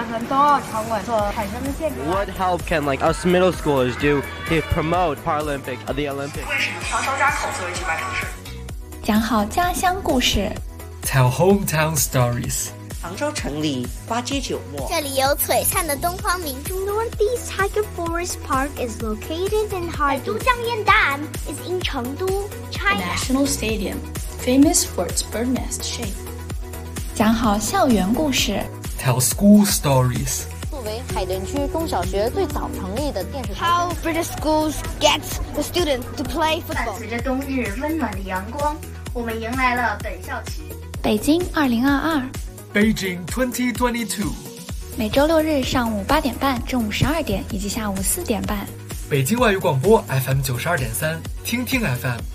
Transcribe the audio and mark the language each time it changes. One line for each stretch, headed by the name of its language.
English: What help can like us middle schoolers do to promote Paralympic the Olympics?
Chinese: 为什么挑张家口作为举办城市？讲好家乡故事。
English: Tell hometown stories.
Chinese: 杭州城里花街酒陌。这里有璀璨的东方明珠。
English: Northeast Tiger Forest Park is located in Harbin. 成都江堰岸 is in 成都 China. National Stadium, famous for its bird nest shape.
Chinese: 讲好校园故事。
English: Tell school stories.
Chinese: 作为海淀区中小学最早成立的电视台。
English: How British schools get the students to play football.
Chinese: 伴随着冬日温暖的阳光，我们迎来了本校区。北京2022。
English: Beijing 2022。
Chinese: 每周六日上午8:30、中午12:00以及下午4:30。北京外语广播 FM 92.3，听听 FM。